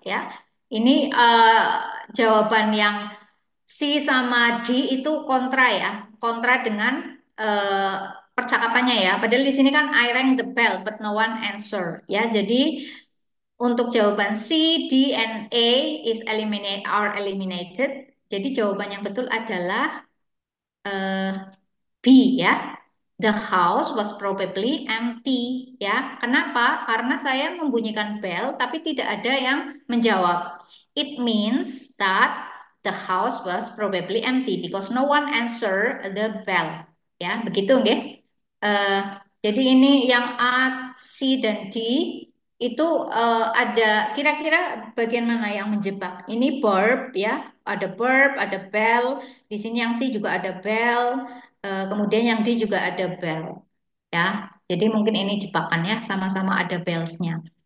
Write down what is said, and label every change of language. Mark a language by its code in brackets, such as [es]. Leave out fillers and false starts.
[id] Ya, ini jawaban yang C sama D itu kontra ya, kontra dengan percakapannya ya. Padahal di sini kan [en] I rang the bell but no one answer ya. [id] Jadi untuk jawaban [en] C, D, and A are eliminated. [id] Jadi jawaban yang betul adalah eh, B ya. [en] The house was probably empty ya. Kenapa? [id] Karena saya membunyikan bell tapi tidak ada yang menjawab. [en] It means that the house was probably empty because no one answer the bell. [id] Ya, begitu nggih. Eh, jadi ini yang A, C dan D itu ada kira-kira bagian mana yang menjebak? Ini verb ya, ada verb, ada bell. Di sini yang C juga ada bell. Kemudian yang D juga ada bell ya. Jadi mungkin ini jebakan ya, sama-sama ada bells-nya.